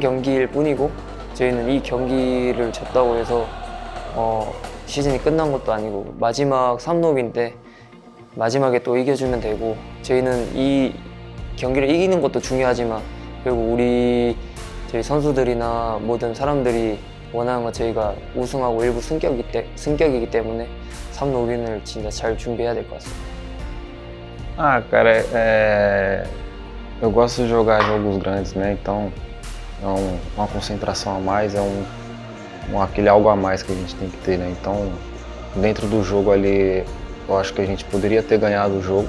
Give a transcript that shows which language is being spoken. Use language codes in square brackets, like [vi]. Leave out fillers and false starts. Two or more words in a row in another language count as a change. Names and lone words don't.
[ko] 경기일 뿐이고 저희는 이 경기를 졌다고 해서 시즌이 끝난 것도 아니고 마지막 3롭인데 마지막에 또 이겨주면 되고 저희는 이 경기를 이기는 것도 중요하지만 결국 저희 선수들이나 모든 사람들이 원하는 건 저희가 우승하고 일부 승격이기 때문에 3롭인을 진짜 잘 준비해야 될 것 같습니다. [pt] Cara, eu gosto de jogar jogos grandes, né? Então é uma concentração a mais, aquele algo a mais que a gente tem que ter, né? Então, dentro do jogo ali, eu acho que a gente poderia ter ganhado o jogo.